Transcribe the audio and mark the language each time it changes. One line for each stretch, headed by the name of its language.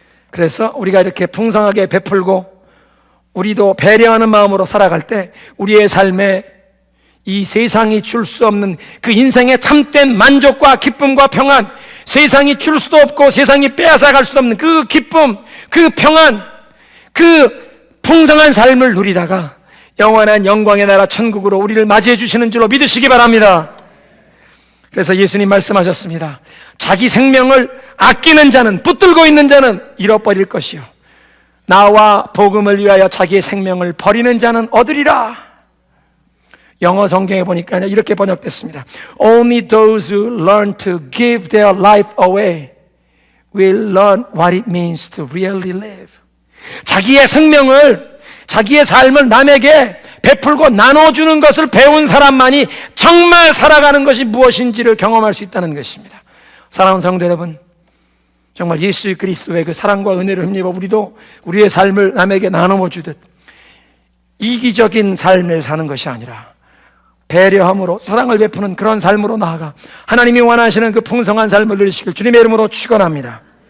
Korean: 그래서 우리가 이렇게 풍성하게 베풀고 우리도 배려하는 마음으로 살아갈 때 우리의 삶에 이 세상이 줄 수 없는 그 인생의 참된 만족과 기쁨과 평안, 세상이 줄 수도 없고 세상이 빼앗아갈 수 없는 그 기쁨, 그 평안, 그 풍성한 삶을 누리다가 영원한 영광의 나라 천국으로 우리를 맞이해 주시는 줄로 믿으시기 바랍니다. 그래서 예수님 말씀하셨습니다. 자기 생명을 아끼는 자는, 붙들고 있는 자는 잃어버릴 것이요, 나와 복음을 위하여 자기의 생명을 버리는 자는 얻으리라. 영어 성경에 보니까 이렇게 번역됐습니다.
English: Only those who learn to give their life away will learn what it means to really live.
Korean: 자기의 생명을, 자기의 삶을 남에게 베풀고 나눠주는 것을 배운 사람만이 정말 살아가는 것이 무엇인지를 경험할 수 있다는 것입니다. 사랑하는 성도 여러분, 정말 예수 그리스도의 그 사랑과 은혜를 힘입어 우리도 우리의 삶을 남에게 나눠 주듯 이기적인 삶을 사는 것이 아니라 배려함으로 사랑을 베푸는 그런 삶으로 나아가 하나님이 원하시는 그 풍성한 삶을 누리시길 주님의 이름으로 축원합니다.